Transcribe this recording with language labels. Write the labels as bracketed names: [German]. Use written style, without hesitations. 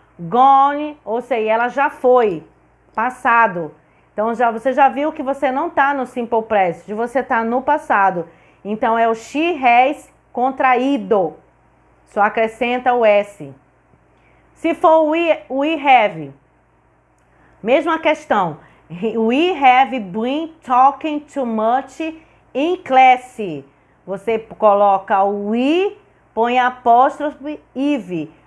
[Portuguese] Gone, ou seja, ela já foi, passado. Então você já viu que você não está no simple present, você está no passado. Então é o [English] she has [Portuguese] contraído. Só acrescenta o S. Se for [English] we have, [Portuguese] mesma questão. [English] We have been talking too much in class. [Portuguese] Você coloca o we, põe apóstrofe Eve.